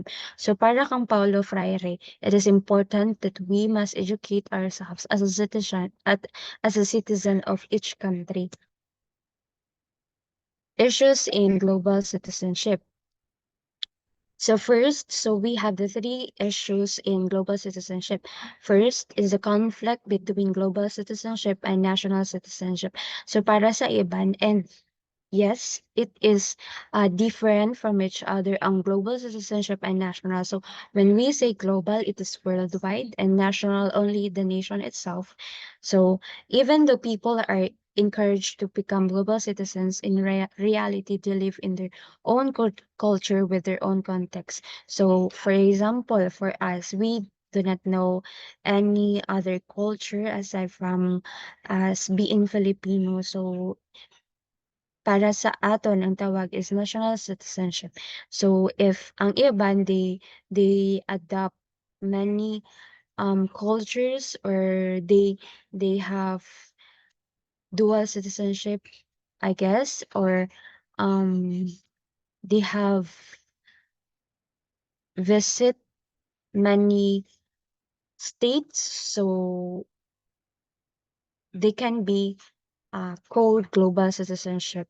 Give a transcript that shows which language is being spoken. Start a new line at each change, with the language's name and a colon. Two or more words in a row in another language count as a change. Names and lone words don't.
English: So
Hiligaynon: para kang
English: Paulo Freire, it is important that we must educate ourselves as a citizen of each country. Issues in global citizenship. So we have the three issues in global citizenship. First is the conflict between global citizenship and national citizenship.
Hiligaynon: So para sa iban,
English: and yes, it is different from each other ang global citizenship and national. So when we say global, it is worldwide, and national only the nation itself. So even though people are encouraged to become global citizens, in reality, they live in their own culture with their own context. So for example, for us, we do not know any other culture aside from us being Filipino.
Hiligaynon: So para sa aton ang tawag
English: is national citizenship. So if
Hiligaynon: ang iban
English: they adopt many cultures, or they have dual citizenship, I guess, or um they have visit many states, so they can be called global citizenship.